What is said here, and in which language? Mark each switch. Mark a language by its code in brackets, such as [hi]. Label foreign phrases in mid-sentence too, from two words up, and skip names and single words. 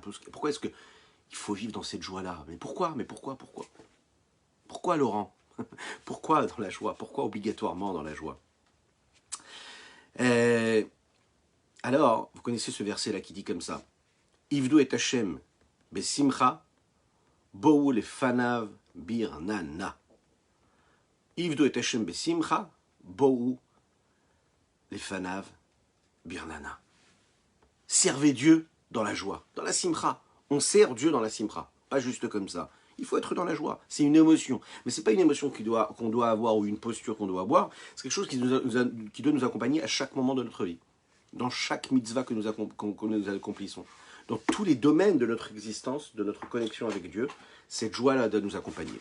[fr] Pourquoi est-ce qu'il faut vivre dans cette joie-là? Mais pourquoi? Pourquoi, Laurent? Pourquoi dans la joie? Pourquoi obligatoirement dans la joie? Alors, vous connaissez ce verset-là qui dit comme ça. [he] עבדו את השם בשמחה, באו לפניו ברננה. עבדו את השם בשמחה, באו לפניו ברננה. [fr] Servez Dieu dans la joie, dans la simcha. On sert Dieu dans la simcha, pas juste comme ça. Il faut être dans la joie. C'est une émotion. Mais ce n'est pas une émotion qu'on doit avoir ou une posture qu'on doit avoir. C'est quelque chose qui doit nous accompagner à chaque moment de notre vie. Dans chaque mitzvah que nous accomplissons. Dans tous les domaines de notre existence, de notre connexion avec Dieu, cette joie-là doit nous accompagner.